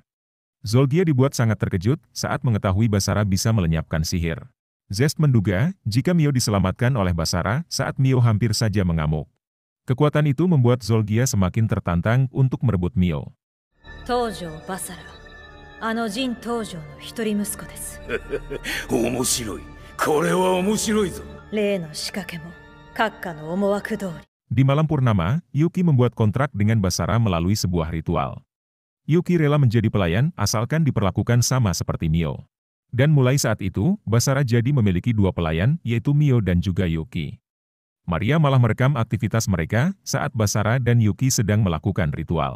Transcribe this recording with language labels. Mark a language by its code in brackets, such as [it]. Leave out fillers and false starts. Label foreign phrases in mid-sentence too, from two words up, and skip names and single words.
[id] Zolgia dibuat sangat terkejut saat mengetahui Basara bisa melenyapkan sihir. Zest menduga jika Mio diselamatkan oleh Basara saat Mio hampir saja mengamuk. Kekuatan itu membuat Zolgia semakin tertantang untuk merebut Mio. [ja] 東城刃更、東城迅の一人息子です. Omoshiroi. これは面白いぞ. 例の仕掛けも閣下の思惑通り. [id] Di malam purnama, Yuki membuat kontrak dengan Basara melalui sebuah ritual. Yuki rela menjadi pelayan asalkan diperlakukan sama seperti Mio. Dan mulai saat itu, Basara jadi memiliki 2 pelayan, yaitu Mio dan juga Yuki. Maria malah merekam aktivitas mereka saat Basara dan Yuki sedang melakukan ritual.